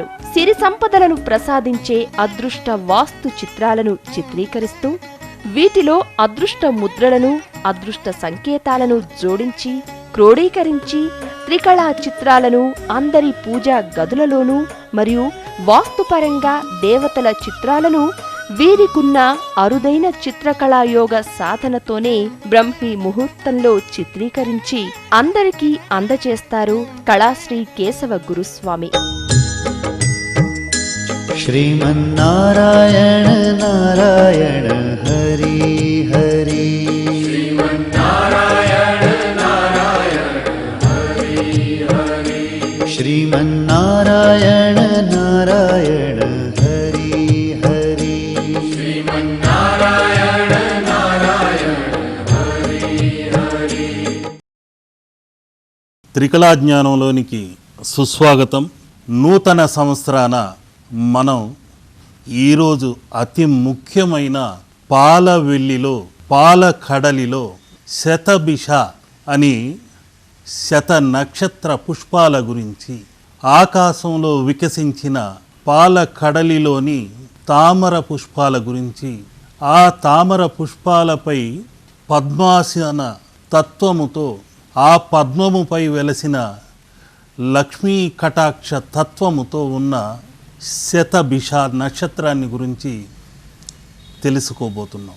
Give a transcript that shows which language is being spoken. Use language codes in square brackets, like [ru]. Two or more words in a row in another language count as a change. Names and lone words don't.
[te] సిరి సంపదలను ప్రసాదించే అదృష్ట వాస్తు చిత్రాలను చిత్రీకరిస్తూ వీటిలో అదృష్ట ముద్రలను, అదృష్ట సంకేతాలను జోడించి క్రోడీకరించి త్రికళా చిత్రాలను అందరి పూజా గదులలోనూ మరియు వాస్తుపరంగా దేవతల చిత్రాలను వీరికున్న అరుదైన చిత్రకళాయోగ సాధనతోనే బ్రహ్మీ ముహూర్తంలో చిత్రీకరించి అందరికీ అందజేస్తారు కళాశ్రీ కేశవ గురుస్వామి. [sa] श्रीमन्नारायण नारायण हरि हरि श्रीमन्नारायण नारायण हरि हरि। श्रीमन्नारायण नारायण हरि हरि श्रीमन्नारायण नारायण हरि हरि। [te] త్రికళాజ్ఞానంలోనికి సుస్వాగతం. నూతన సంవత్సరాన మనం ఈరోజు అతి ముఖ్యమైన పాలవెల్లిలో, పాలకడలిలో శతభిష అని శత నక్షత్ర పుష్పాల గురించి, ఆకాశంలో వికసించిన పాలకడలిలోని తామర పుష్పాల గురించి, ఆ తామర పుష్పాలపై పద్మాసన తత్వముతో ఆ పద్మముపై వెలసిన లక్ష్మీ కటాక్ష తత్వముతో ఉన్న శతభిష నక్షత్రాన్ని గురించి తెలుసుకోబోతున్నాం.